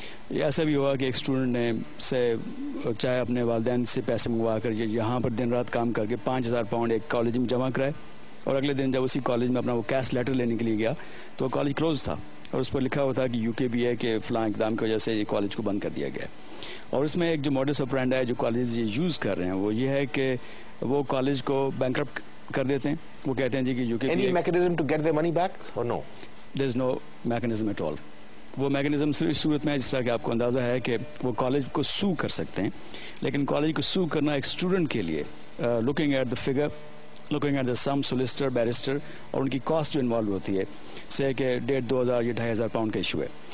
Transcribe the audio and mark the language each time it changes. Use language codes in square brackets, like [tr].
[ur] ایسا بھی ہوا کہ ایک اسٹوڈنٹ نے سے چاہے اپنے والدین سے پیسے منگوا کر یہاں پر دن رات کام کر کے 5,000 پاؤنڈ ایک کالج میں جمع کرائے, اور اگلے دن جب اسی کالج میں اپنا وہ کیش لیٹر لینے کے لیے گیا تو کالج کلوز تھا, اور اس پر لکھا ہوا تھا کہ UKBI کے فلاں اقدام کی وجہ سے یہ کالج کو بند کر دیا گیا. اور اس میں ایک جو ماڈس آپرینڈی ہے جو کالج یہ یوز کر رہے ہیں وہ یہ ہے کہ وہ کالج کو بینکرپٹ کر دیتے ہیں. وہ کہتے ہیں جی کہ UKBI [en] Any mechanism to get their money back or no? There is no mechanism at all. [ur] وہ میکنزم صرف اس صورت میں ہے جس طرح کہ آپ کو اندازہ ہے کہ وہ کالج کو سو کر سکتے ہیں, لیکن کالج کو سو کرنا ایک اسٹوڈنٹ کے لیے [en] looking at the figure, looking at the some solicitor barrister, [ur] اور ان کی کاسٹ جو انوالو ہوتی ہے سے کہ 1,500-2,000 یا 2,500 پاؤنڈ کا ایشو ہے.